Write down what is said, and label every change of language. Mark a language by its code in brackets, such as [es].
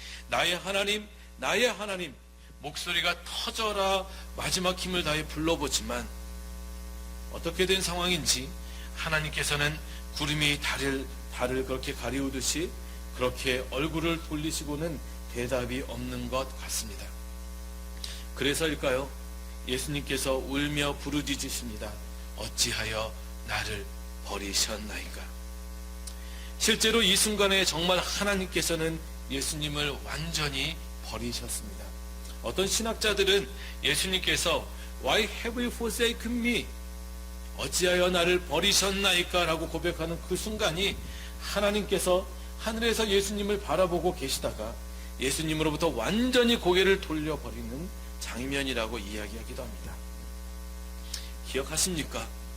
[ko] 나의 하나님, 나의 하나님, 목소리가 터져라 마지막 힘을 다해 불러보지만 어떻게 된 상황인지 하나님께서는 구름이 달을 그렇게 가리우듯이 그렇게 얼굴을 돌리시고는 대답이 없는 것 같습니다. 그래서일까요? 예수님께서 울며 부르짖으십니다. 어찌하여 나를 버리셨나이까? 실제로 이 순간에 정말 하나님께서는 예수님을 완전히 버리셨습니다. 어떤 신학자들은 예수님께서 [en] Why have you forsaken me? [ko] 어찌하여 나를 버리셨나이까? 라고 고백하는 그 순간이 하나님께서 하늘에서 예수님을 바라보고 계시다가 예수님으로부터 완전히 고개를 돌려버리는 장면이라고 이야기하기도 합니다. 기억하십니까?